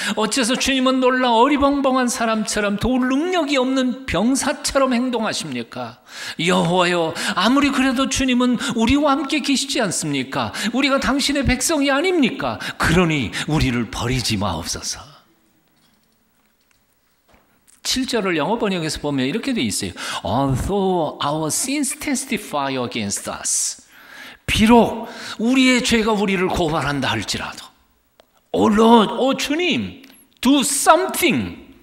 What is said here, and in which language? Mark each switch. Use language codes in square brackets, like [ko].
[ko] 어째서 주님은 놀라 어리벙벙한 사람처럼 도울 능력이 없는 병사처럼 행동하십니까? 여호와여 아무리 그래도 주님은 우리와 함께 계시지 않습니까? 우리가 당신의 백성이 아닙니까? 그러니 우리를 버리지 마옵소서. 7절을 영어 번역에서 보면 이렇게 돼 있어요. [en] Although our sins testify against us. [ko] 비록 우리의 죄가 우리를 고발한다 할지라도 [en] Oh Lord, oh 주님, do something.